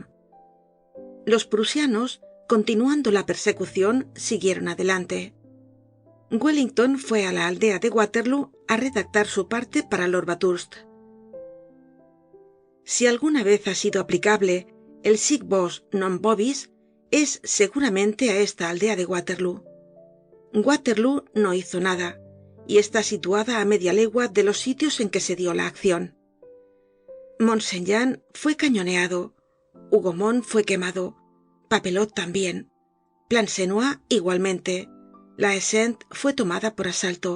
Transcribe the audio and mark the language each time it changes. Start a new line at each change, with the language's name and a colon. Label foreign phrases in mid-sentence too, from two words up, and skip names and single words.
Spanish: Los prusianos, continuando la persecución, siguieron adelante. Wellington fue a la aldea de Waterloo a redactar su parte para Lord Bathurst. Si alguna vez ha sido aplicable el
Latin: sic vos non vobis,
Spanish: es seguramente a esta aldea de Waterloo. Waterloo no hizo nada, y está situada a media legua de los sitios en que se dio la acción. Mont-Saint-Jean fue cañoneado, Hougomont fue quemado, Papelotte también, Plancenoit igualmente, la Haie Sainte fue tomada por asalto.